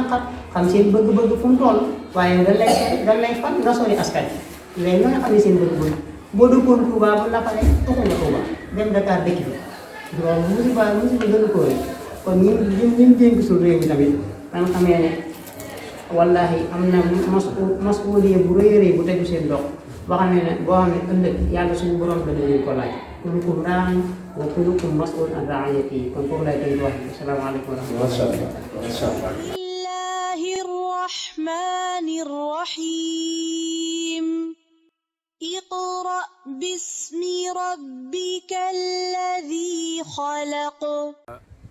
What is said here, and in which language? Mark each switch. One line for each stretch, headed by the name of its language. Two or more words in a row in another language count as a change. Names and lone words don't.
Wolof: naqar xam seen bëgg-bëgg fu mu toll waaye dañ lay fal nga sori askan wi léegi nga xam ne seen bëgg-bëgg boo dëkkoon Touba bu la falee tuxu nga Touba dem Dakar dëkk bi loolu musiba gënu ko kon ñim dénk suñu réew mi tamit danga xamee ne wallahi am na masuuliya bu rëy a rëy bu tegu seen dox boo xam ne boo xam ne ëllëg yàlla suñu borom dana leen ko laaj
Arabic: كلكم راع وكلكم مسؤول عن رعيته
Wolof: kon foofu lay tënk wax bi
Arabic: السلام عليكم ورحمة الله. بسم الله الرحمن الرحيم. اقرأ باسم ربك الذي خلق